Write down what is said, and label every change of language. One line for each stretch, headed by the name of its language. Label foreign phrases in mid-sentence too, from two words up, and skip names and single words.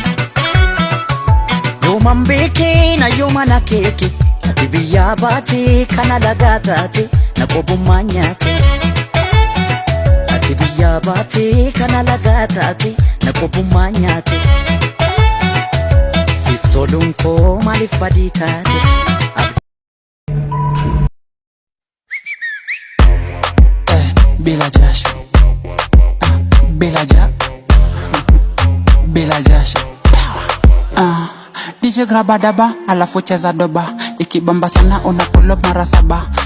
Oromo: yooman beekee na yoomana keeke ati biyyaa baatee kana lagaa taate na qobummaa nyaate ati biyyaa baatee kana lagaa taate na qobummaa nyaate siif toluun koo maaliif badii taate.
Swahili: Bila jasho, bila jasho. DJ graba daba, alafu cheza doba, ikibamba sana unapull up mara 7.